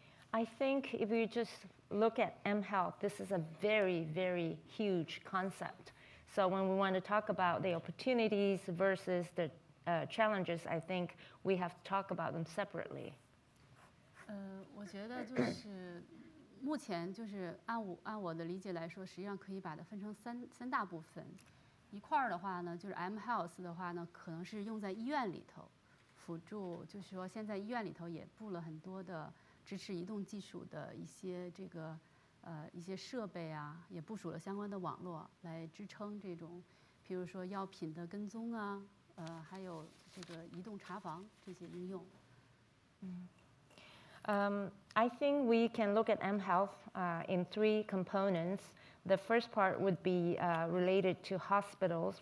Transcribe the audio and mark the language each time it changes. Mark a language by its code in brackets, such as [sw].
[en] I think if you just look at mHealth, this is a very, very huge concept. So when we want to talk about the opportunities versus the challenges, I think we have to talk about them separately. [zh] 我觉得就是目前就是按我的理解来说，实际上可以把它分成三大部分。一块儿的话呢，就是 mHealth 的话呢，可能是用在医院里头辅助，就是说现在医院里头也布了很多的支持移动技术的一些一些设备啊，也部署了相关的网络来支撑这种，比如说药品的跟踪啊，还有这个移动查房这些应用。 [en] I think we can look at mHealth in three components. The first part would be related to hospitals.